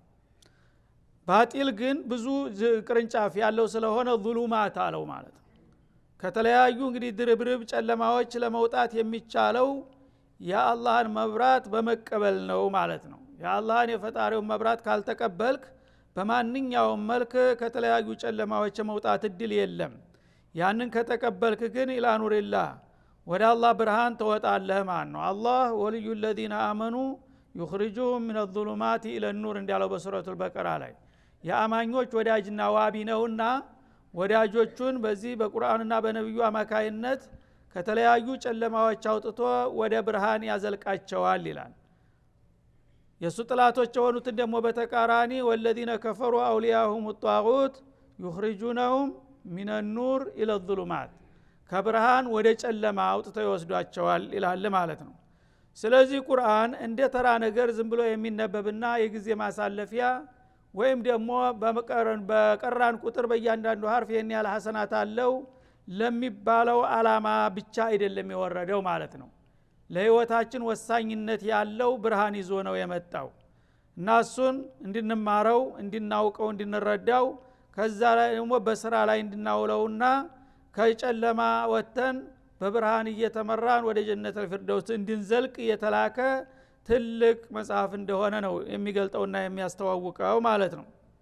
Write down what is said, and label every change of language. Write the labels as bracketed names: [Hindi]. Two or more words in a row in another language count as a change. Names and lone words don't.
[Amharic] ባጢል ግን ብዙ ቅርንጫፍ ያለው ስለሆነ ዙሉማት አለው ማለት ነው። ከተለያዩ እንግዲህ ድርብርብ ጨለማዎች ለመውጣት የሚቻለው የአላህን መብራት በመቀበል ነው ማለት ነው። የአላህን የፈጣሪውን መብራት ካልተቀበልክ በማንኛውም መልክ ከተለያዩ ጨለማዎች መውጣት እድል የለም። ያንን ከተቀበልክ ግን [Arabic] إلى نور الله [Amharic] ወደ አላህ ብርሃን ተወጣለህ ማለት ነው። [Arabic] الله ولي الذين آمنوا يخرجهم من الظلمات إلى النور [Amharic] እንዳለው በሱረቱል በቀራ ላይ የአማኞች ወዳጅና ዋቢ ነውና ወዳጆቹን በዚህ በቁርአንና በነብዩ አማካይነት ከተለያዩ ጨለማዎች አውጥቶ ወደ ብርሃን ያዘልቃቸዋል ይላል። የሱ ጥላቶች የሆኑትን ደግሞ በተቃራኒ [Arabic] والذين كفروا أولياؤهم الطاغوت يخرجونهم من النور إلى الظلمات [Amharic] ከብርሃን ወደ ጨለማ አውጥተው ይወስዷቸዋል ይላል ማለት ነው። ስለዚህ ቁርአን እንደ ተራ ነገር ዝም ብሎ የሚነበብና የጊዜ ማሳለፊያ ወይም ደግሞ በቀራን ቁጥር በእያንዳንዱ ሐርፍ የኔ ያለ ሐሰናት አለው ለሚባለው አላማ ብቻ አይደለም የወረደው ማለት ነው። ለህይወታችን ወሳኝነት ያለው ብርሃን ይዞ ነው የመጣው እና እሱን እንድንማረው፣ እንድናውቀው፣ እንድንረዳው ከዛ ላይ ደግሞ በስራ ላይ እንድናውለውና ከጨለማ ወተን በብርሃን እየተመራን ወደ ጀነተል ፊርደውስ እንድንዘልቅ የተላከ ትልቅ መጽሐፍ እንደሆነ ነው የሚገልጠውና የሚያስተዋውቀው ማለት ነው።